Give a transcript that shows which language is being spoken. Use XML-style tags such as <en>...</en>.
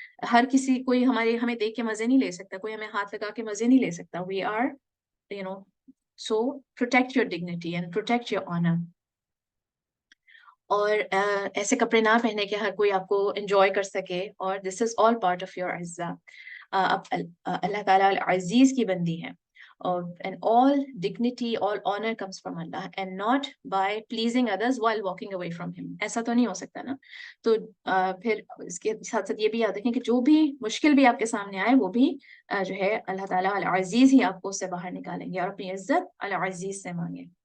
<ur>ہر کسی کوئی ہمیں دیکھ کے مزے نہیں لے سکتا، کوئی ہمیں ہاتھ لگا کے مزے نہیں لے سکتا۔</ur> <en>we are so protect your dignity and protect your honor۔</en> <ur>اور ایسے کپڑے نہ پہنے کہ ہر کوئی آپ کو انجوائے کر سکے، اور</ur> <en>this is all part of your</en> <ur>عزہ۔ اب اللہ تعالیٰ العزیز کی بندی ہے،</ur> <en>and all dignity, all honor comes from Allah and not by pleasing others while walking away from him.</en> <ur>ایسا تو نہیں ہو سکتا نا. تو پھر اس کے ساتھ ساتھ یہ بھی یاد رکھیں کہ جو بھی مشکل بھی آپ کے سامنے آئے وہ بھی جو ہے اللہ تعالیٰ العزیز ہی آپ کو اس سے باہر نکالیں گے, اور اپنی عزت العزیز سے مانگیں.</ur>